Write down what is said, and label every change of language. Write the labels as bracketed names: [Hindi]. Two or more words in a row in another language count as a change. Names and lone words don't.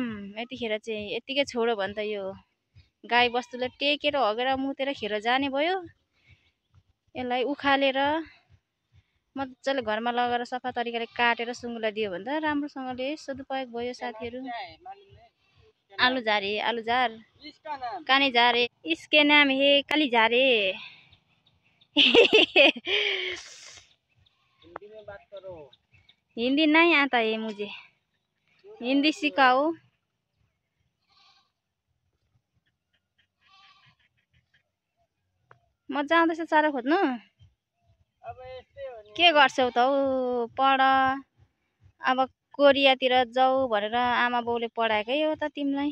[Nepali] यतिखेर चाहिँ यतिकै छोड्यो भने त यो गाई बस्तुले टेकेर हगेर मुतेर खेर जाने भयो। यसलाई उखालेर मजाले घरमा लगेर सफा तरिकाले काटेर सुँगुरलाई दियो भने त राम्रोसँगले सदुपयोग भयो साथीहरू। आलुझार काने झारे, [Hindi] इसके नाम है काली झारे। हिंदी नहीं आता है मुझे, हिंदी सिकाओ। [Nepali] मजा आउँदैछ चारो खोज्नु। के गर्छौ त हौ, पढ। अब कोरियातिर जाऊ भनेर आमा बाउले पढाएकै हो त तिमीलाई।